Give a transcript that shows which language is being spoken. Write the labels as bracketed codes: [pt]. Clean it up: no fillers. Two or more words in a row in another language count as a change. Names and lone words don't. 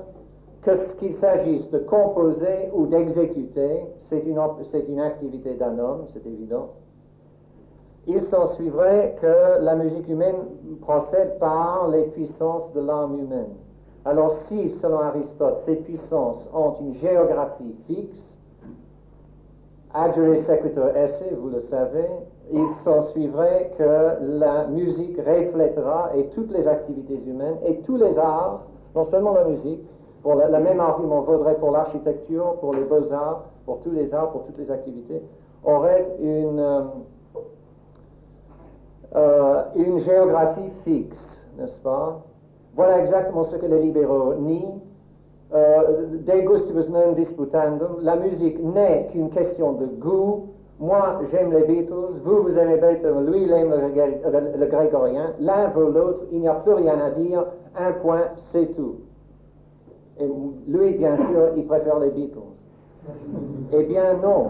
[fr] Qu'il s'agisse de composer ou d'exécuter, c'est une activité d'un homme, c'est évident. Il s'ensuivrait que la musique humaine procède par les puissances de l'âme humaine. Alors si, selon Aristote, ces puissances ont une géographie fixe, [la] agere sequitur esse, [fr] vous le savez, il s'ensuivrait que la musique reflètera, et toutes les activités humaines, et tous les arts, non seulement la musique, pour le même argument vaudrait pour l'architecture, pour les beaux-arts, pour tous les arts, pour toutes les activités, auraient une géographie fixe, n'est-ce pas? Voilà exactement ce que les libéraux nient. [la] De gustibus non disputandum, [fr] la musique n'est qu'une question de goût. Moi, j'aime les Beatles, vous aimez Beethoven, lui, il aime le grégorien. L'un veut l'autre, il n'y a plus rien à dire, un point, c'est tout. Et lui, bien sûr, il préfère les Beatles. Eh bien, non.